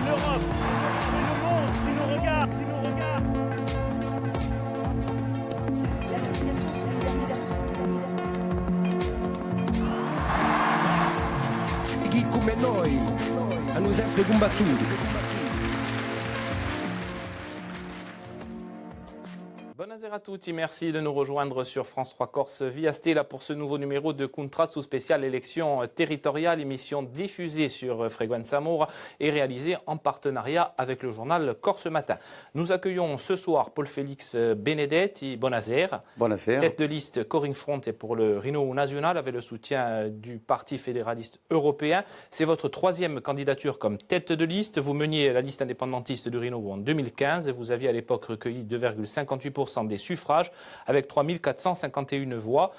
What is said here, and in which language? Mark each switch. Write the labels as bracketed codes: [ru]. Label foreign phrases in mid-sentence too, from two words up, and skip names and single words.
[fr] l'Europe. Le monde qui nous regarde, L'association [it] Chi come noi hanno sempre combattuto. Buonasera a tutti, [fr] merci de nous rejoindre sur France 3 Corse via Stella pour ce nouveau numéro de Contrasto spécial élection territoriale, émission diffusée sur Frequenza Mora et réalisée en partenariat avec le journal Corse Matin. Nous accueillons ce soir Paul-Félix Benedetti, buonasera. Buonasera. Tête de liste Corinne Fronte pour le Renault National avec le soutien du Parti fédéraliste européen. C'est votre troisième candidature comme tête de liste. Vous meniez la liste indépendantiste du Renault en 2015 et vous aviez à l'époque recueilli 2,58% des suffrages avec 3451 voix.